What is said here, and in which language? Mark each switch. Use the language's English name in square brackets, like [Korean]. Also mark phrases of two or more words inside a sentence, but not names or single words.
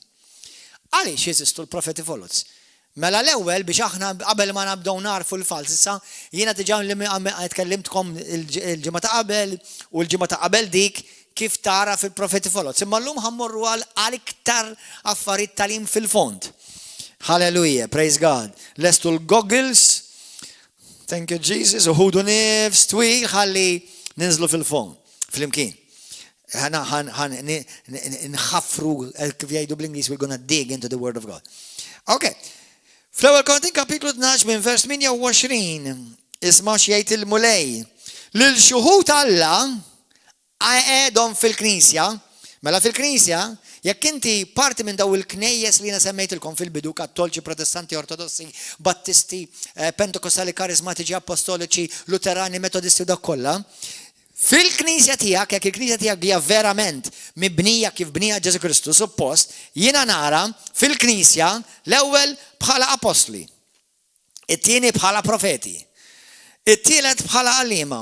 [Maltese] Għaliex jeżistu l-profeti folots? Mela l-ewwel biex aħna qabel ma nabdew narfu l-fals, issa jiena diġà tkellimtkom il-ġimgħa ta' qabel u l-ġimgħa ta' qabel dik kif tara fil-profeti folots. Imma llum ħammorru għal iktar affarijiet talim fil-fond. [English] Hallelujah, praise God. [Maltese] Lestu l-goggles, [English] thank you Jesus, [Maltese] u ħudu nifs twil ħalli ninżlu fil-fond, fl-imkien. Nħaffru, kif jgħidu bl-Inglis, [English] we're gonna dig into the word of God. Okay. [Maltese] Fl-ewwel Korintin kapitlu 12 minn vers 28 isma' x'jgħid il-mulej. Lil xuħud Alla għedhom fil-Knisja, mela fil-Knisja, jekk inti parti minn daw il-knejjes li jiena semmejtilkom fil-bidu, kattolċi, protestanti, ortodossi, battisti, pentekostali, karizmatiċi, apostoliċi, luterani, metodisti u dak kollha, fil-Knisja tiegħek, jekk il-Knisja tiegħek hija verament mibnija kif bnija Ġesu Kristu, suppost, jiena nara fil-Knisja l-ewwel bħala apostli, it-tieni bħala profeti, it-tielet bħala għalliema.